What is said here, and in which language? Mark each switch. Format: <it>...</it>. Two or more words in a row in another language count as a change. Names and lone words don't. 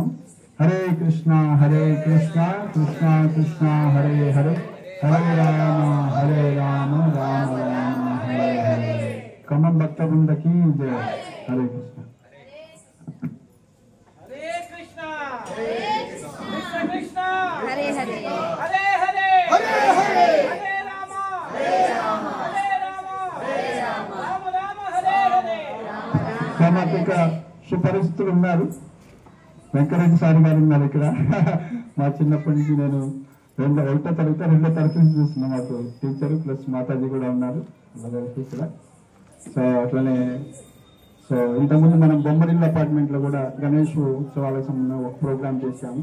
<sa>హరే కృష్ణ కృష్ణ కృష్ణ హరే హరే, హరే రామ రామ రామ హరే హరే.</sa> <te>ఖమ్మం భక్త బృందకి జయ. హరే కృష్ణ.</te> <sa>హరే కృష్ణ కృష్ణ కృష్ణ హరే హరే హరే హరే హరే హరే హరే రామ హరే రామ హరే రామ హరే రామ రామ రామ హరే హరే.</sa> <te>సో మాకు ఇక సుపరిస్థితులు ఉన్నారు. వెంకటరెడ్డి సార్ గారు ఉన్నారు ఇక్కడ. మా చిన్నప్పటి నుంచి నేను 1వ తరగతి 2వ తరగతి నుంచి చూస్తున్నా. మాకు</te> <en>teacher plus</en> <te>మాతాజీ కూడా ఉన్నారు ఇక్కడ. సో అట్లనే సో ఇంతకుముందు మనం బొమ్మరిల్లు అపార్ట్మెంట్లో కూడా గణేష్ ఉత్సవాలకు సంబంధించిన ఒక ప్రోగ్రామ్ చేశాము.</te>